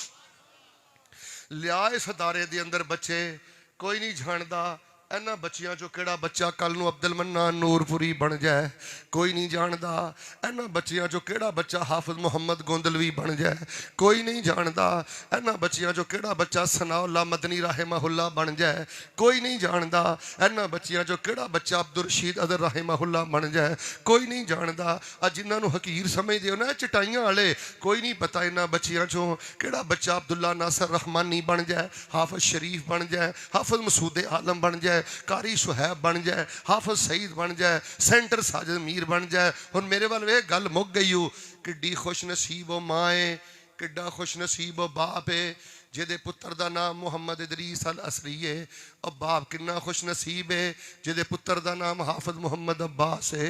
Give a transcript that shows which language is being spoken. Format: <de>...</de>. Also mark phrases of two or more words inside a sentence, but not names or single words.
<pa>ਲਿਆ ਇਸ ਅਦਾਰੇ ਦੇ ਅੰਦਰ ਬੱਚੇ, ਕੋਈ ਨਹੀਂ ਜਾਣਦਾ ਇਹਨਾਂ ਬੱਚਿਆਂ ਚੋਂ ਕਿਹੜਾ ਬੱਚਾ ਕੱਲ ਨੂੰ ਅਬਦੁਲ ਮੰਨਾਨ ਨੂਰਪੁਰੀ ਬਣ ਜਾਏ, ਕੋਈ ਨਹੀਂ ਜਾਣਦਾ ਇਹਨਾਂ ਬੱਚਿਆਂ ਚੋਂ ਕਿਹੜਾ ਬੱਚਾ ਹਾਫਿਜ਼ ਮੁਹੰਮਦ ਗੋਂਦਲਵੀ ਬਣ ਜਾਏ, ਕੋਈ ਨਹੀਂ ਜਾਣਦਾ ਇਹਨਾਂ ਬੱਚਿਆਂ ਚੋਂ ਕਿਹੜਾ ਬੱਚਾ ਸਨਾਉੱਲਾ ਮਦਨੀ ਰਹਿਮਹੁੱਲਾ ਬਣ ਜਾਏ, ਕੋਈ ਨਹੀਂ ਜਾਣਦਾ ਇਹਨਾਂ ਬੱਚਿਆਂ ਚੋਂ ਕਿਹੜਾ ਬੱਚਾ ਅਬਦੁਲ ਰਸ਼ੀਦ ਅਦਰ ਰਹਿਮਹੁੱਲਾ ਬਣ ਜਾਏ, ਕੋਈ ਨਹੀਂ ਜਾਣਦਾ। ਅੱਜ ਜਿਨ੍ਹਾਂ ਨੂੰ ਹਕੀਰ ਸਮਝਦੇ ਹੋ ਨਾ ਚਟਾਈਆਂ ਵਾਲੇ, ਕੋਈ ਨਹੀਂ ਪਤਾ ਇਹਨਾਂ ਬੱਚਿਆਂ ਚੋਂ ਕਿਹੜਾ ਬੱਚਾ ਅਬਦੁੱਲਾ ਨਾਸਰ ਰਹਿਮਾਨੀ ਬਣ ਜਾਏ, ਹਾਫਿਜ਼ ਸ਼ਰੀਫ ਬਣ ਜਾਏ, ਹਾਫਿਜ਼ ਮਸੂਦ ਆਲਮ ਬਣ ਜਾਏ, ਕਾਰੀ ਸੁਹੈਬ ਬਣ ਜਾਏ, ਹਾਫਿਜ਼ ਸਈਦ ਬਣ ਜਾਏ, ਸੈਂਟਰ ਸਾਜਿਦ ਮੀਰ ਬਣ ਜਾਏ। ਹੁਣ ਮੇਰੇ ਵਾਲ ਵੇ ਗੱਲ ਮੁੱਕ ਗਈ ਹੋ, ਕਿੱਡੀ ਖੁਸ਼ ਨਸੀਬ ਉਹ ਮਾਂ ਹੈ, ਕਿੱਡਾ ਖੁਸ਼ ਨਸੀਬ ਉਹ ਬਾਪ ਹੈ ਜਿਹਦੇ ਪੁੱਤਰ ਦਾ ਨਾਮ ਮੁਹੰਮਦ ਇਦਰੀਸ ਅਲ ਅਸਰੀ ਹੈ। ਔਰ ਬਾਪ ਕਿੰਨਾ ਖੁਸ਼ ਨਸੀਬ ਹੈ ਜਿਹਦੇ ਪੁੱਤਰ ਦਾ ਨਾਮ ਹਾਫਿਜ਼ ਮੁਹੰਮਦ ਅੱਬਾਸ ਹੈ।</pa>